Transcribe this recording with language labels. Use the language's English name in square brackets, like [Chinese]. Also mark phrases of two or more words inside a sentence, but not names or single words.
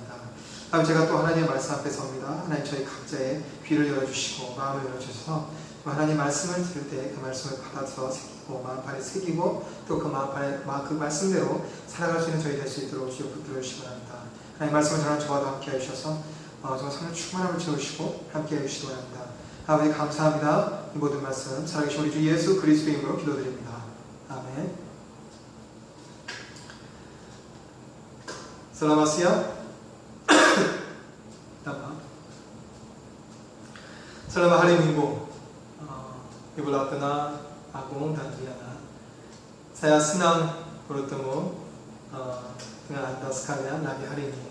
[Korean] 다음 제가 또 하나님의 말씀 앞에 섭니다. 하나님 저희 각자의 귀를 열어주시고 마음을 열어주셔서 하나님 말씀을 들을 때 그 말씀을 받아서 새기고 마음판에 새기고 또 그 그 말씀대로 살아갈 수 있는 저희 될 수 있도록 주여 붙들어 주시기 바랍니다. 하나님 말씀을 전하는 저와도 함께 해주셔서 정말 성령 충만함을 채우시고 함께 해주시기 바랍니다. 아버지 감사합니다. 이 모든 말씀 살아계신 우리 주 예수 그리스도의 이름으로 기도드립니다. 아멘. [Indonesian] Selamat siang. Selamat hari Minggu. Ibu Latna, Agung dan Riana. Saya senang bertemu dengan Anda sekalian lagi hari ini.